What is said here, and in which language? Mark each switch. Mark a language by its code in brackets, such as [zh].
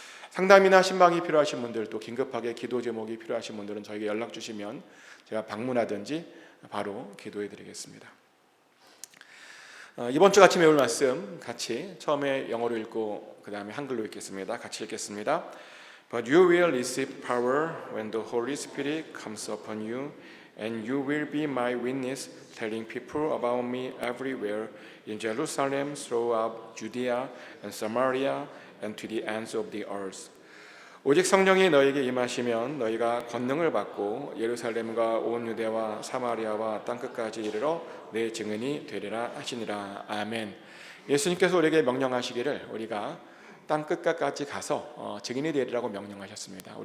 [ko] 상담이나 신방이 필요하신 분들, 또 긴급하게 기도 제목이 필요하신 분들은 저에게 연락 주시면 제가 방문하든지 바로 기도해 드리겠습니다. 이번 주 같이 배울 말씀 같이 처음에 영어로 읽고 그 다음에 한글로 읽겠습니다. 같이 읽겠습니다. [en] But you will receive power when the Holy Spirit comes upon you, and you will be my witness, telling people about me everywhere in Jerusalem, throughout Judea and Samaria, and to the ends of the earth. [ko] 오직 성령이 너에게 임하시면 너희가 권능을 받고 예루살렘과 온 유대와 사마리아와 땅끝까지 이르러 내 증인이 되리라 하시니라. 아멘. 예수님께서 우리에게 명령하시기를 우리가 땅끝까지 가서 증인이 되리라고 명령하셨습니다.